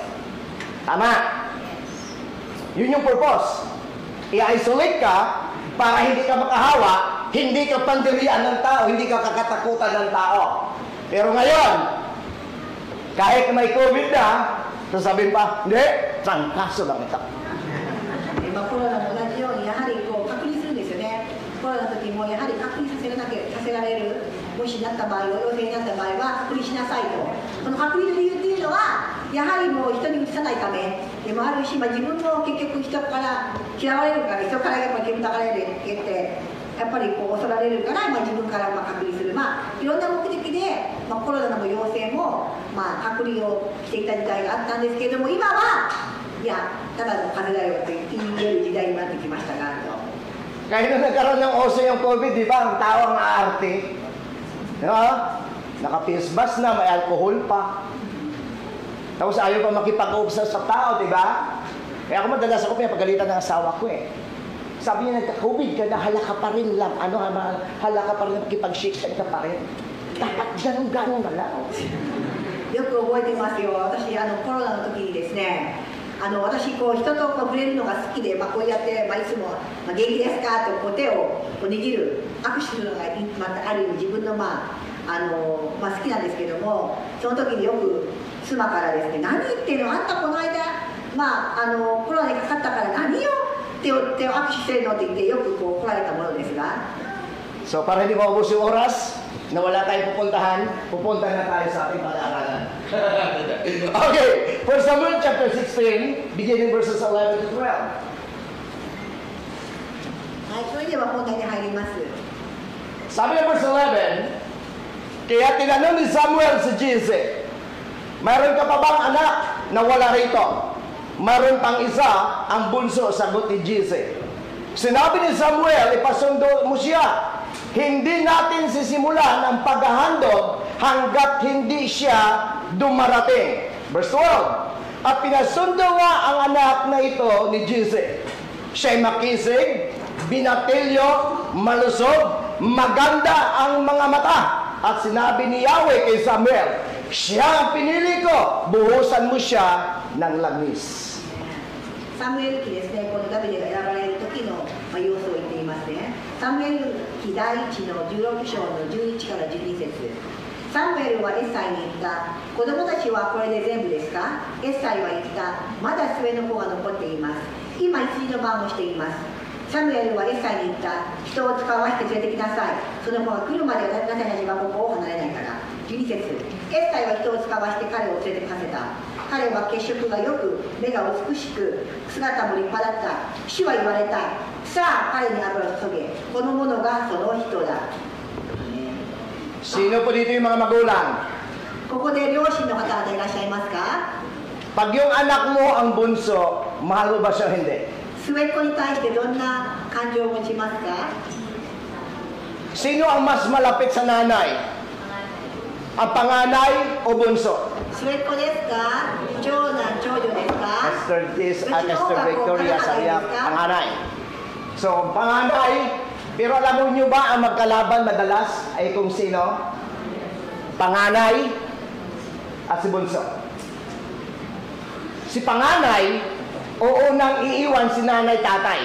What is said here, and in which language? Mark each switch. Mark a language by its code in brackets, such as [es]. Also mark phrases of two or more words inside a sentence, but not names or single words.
[tl] Tama? Yun yung purpose. I-isolate ka para hindi ka makahawa, hindi ka pandirian ng tao, hindi ka kakatakutan ng tao. Pero ngayon, kahit may COVID na, sasabihin pa, hindi, trangkaso lang ito. [ja] コロナと同じようにやはりこう隔離するんですよね。コロナの時もやはり隔離させられる、もしなった場合は陽性になった場合は隔離しなさいと。その隔離の理由っていうのはやはりもう人にうつさないためでもあるし、自分も結局人から嫌われるから、人からやっぱり煙たがられるってやっぱりこう恐られるから、自分から隔離する、いろんな目的で、コロナの陽性も、隔離をしていた時代があったんですけれども、今はいやただの風邪だよと言える時代になってきましたがと。 [tl] Kaya nung nagkaroon ng oso yung COVID, di ba, ang tao ang aarte. Diba? Naka-face na, may alcohol pa. Tapos ayaw pa makipag-uusap sa tao, di ba? Kaya ako madalas ako pinapagalitan ng asawa ko eh. Sabi niya, nagka-COVID ka na, hala ka pa rin lang. Hala ka pa rin, makipag-shake ka pa rin. Dapat ganun-ganun na lang. [ja] よく覚えてますよ。私コロナの時にですね、私人と触れるのが好きで、こうやって、いつも「元気ですか?」って手を握る握手するのがある意味自分の好きなんですけども、その時によく妻からですね「何言ってんの、あんたこの間コロナにかかったから何よ手を握手してるの?」って言ってよくこう来られたものですが。 [tl] So para hindi maubos yung oras, na wala tayong pupunta na tayo sa ating pag-aaralan. [en] Okay, 1 Samuel chapter 16, beginning verses 11 to 12. [ja] はい、それでは本題に入ります。 [tl] Sabi ng verse 11, kaya tinanong ni Samuel si Jesse, mayroon ka pa bang anak na wala rito? Mayroon pang isa, ang bunso, sagot ni Jesse. Sinabi ni Samuel, ipasundo mo siya. Hindi natin sisimulan ang paghahandog hanggat hindi siya dumarating. Verse 12, at pinasundo nga ang anak na ito ni Jesse. Siya'y makisig, binatilyo, malusog, maganda ang mga mata. At sinabi ni Yahweh kay Samuel, siya ang pinili ko, buhusan mo siya ng langis. [ja] サムエル記ですね、このダビデが選ばれる時の様子を言っていますね。サムエル記第1の16章の11から12節。サムエルはエッサイに言った。子供たちはこれで全部ですか？エッサイは言った。まだ末の子が残っています。今羊の番をしています。サムエルはエッサイに言った。人を使わして連れてきなさい。その子が来るまで私たちはここを離れないから。12節。エッサイは人を使わして彼を連れてこさせた。彼は血色がよく、目が美しく、姿も立派だった。主は言われた。さあ、彼に油を注げ。この者がその人だ。 [tl] Sino po dito yung mga magulang? [ja] ここで両親の方々いらっしゃいますか？ [tl] Pag yung anak mo ang bunso, mahal mo ba siya o hindi? [ja] 末っ子に対してどんな感情を持ちますか？ [tl] Sino ang mas malapit sa nanay? Ang panganay o bunso? [ja] 末っ子ですか？長男、長女ですか？ [tl] Esther Victoria sa iya panganay. So, panganay, pero alam niyo ba ang magkalaban madalas ay kung sino? Panganay at si bunso. Si panganay, uunang iiwan si nanay tatay.